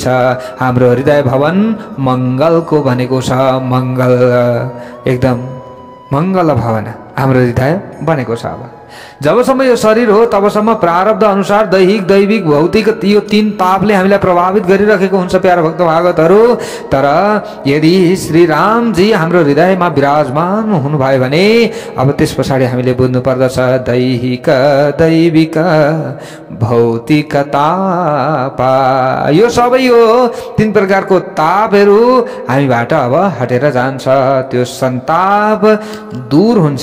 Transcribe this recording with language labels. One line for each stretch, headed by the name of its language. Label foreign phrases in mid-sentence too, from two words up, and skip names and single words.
Nepali: हाम्रो हृदय भवन मङ्गलको बनेको छ। मङ्गल एकदम मङ्गल भवन हाम्रो हृदय बनेको छ। अब जबसम्म यो शरीर हो तबसम्म प्रारब्ध अनुसार दैहिक दैविक भौतिक यो तीन पापले हामीलाई प्रभावित गरिरहेको हुन्छ प्यारा भक्त भागवतहरू। तर यदि श्री राम जी हाम्रो हृदयमा विराजमान हुनुभयो भने अब त्यस पछाडि हामीले बुझ्नु पर्दछ दैहिक दैविक भौतिक ताप, यो सबै यो तीन प्रकारको तापहरू हामीबाट अब हटेर जान्छ। त्यो सन्ताप दूर हुन्छ।